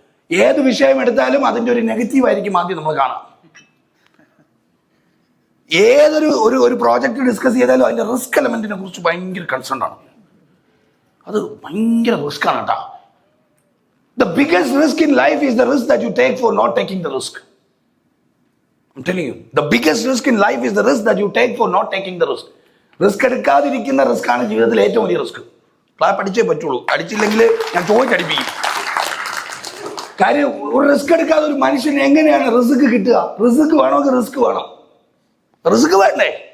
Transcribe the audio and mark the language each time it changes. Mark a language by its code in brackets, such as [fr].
[ml] ഏത് വിഷയം എടുത്താലും അതിന്റെ ഒരു നെഗറ്റീവ് ആയിരിക്കും ആദ്യം നമ്മൾ കാണാം. ഏതൊരു ഒരു പ്രോജക്റ്റ് ഡിസ്കസ് ചെയ്താലും അതിന്റെ റിസ്ക് എലമെന്റിനെ കുറിച്ച് ഭയങ്കര കൺസേൺ ആണ്. അത് ഭയങ്കര റിസ്ക് ആണ് കേട്ടോ. [en] The biggest risk in life is the risk that you take for not taking the risk. I'm telling you, the biggest risk in life is the risk that you take for not taking the risk. [ml] Risk എടുക്കാതിരിക്കുന്ന risk ആണ് ജീവിതത്തിൽ ഏറ്റവും വലിയ risk. Clap അടിച്ചേ പറ്റുള്ളൂ, അടിച്ചില്ലെങ്കിൽ ഞാൻ ചോദിച്ചടിപ്പിക്കും. കാര്യം ഒരു risk എടുക്കാതെ ഒരു മനുഷ്യന് എങ്ങനെയാണ് റിസ്ക് കിട്ടുക? റിസ്ക് വേണമെങ്കിൽ റിസ്ക് വേണം, റിസ്ക് വേണ്ടേ?